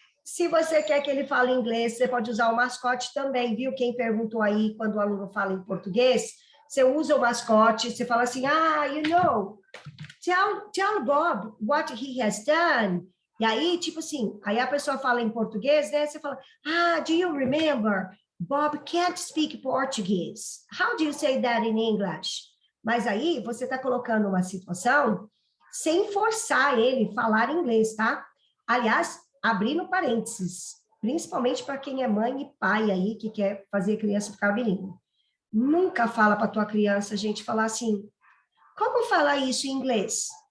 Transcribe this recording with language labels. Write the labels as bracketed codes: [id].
[pt] Se você quer que ele fale inglês, você pode usar o mascote também, viu? Quem perguntou aí quando o aluno fala em português, Você usa o mascote, você fala assim, [en] you know, tell Bob what he has done. [pt] E aí, tipo assim, aí a pessoa fala em português, né? Você fala, [en] do you remember? Bob can't speak Portuguese. How do you say that in English? [pt] Mas aí, você está colocando uma situação sem forçar ele a falar inglês, tá? Aliás, abrindo parênteses, principalmente para quem é mãe e pai aí, que quer fazer a criança ficar bilíngue. Nunca fala para tua criança, gente, falar assim, como falar isso em inglês?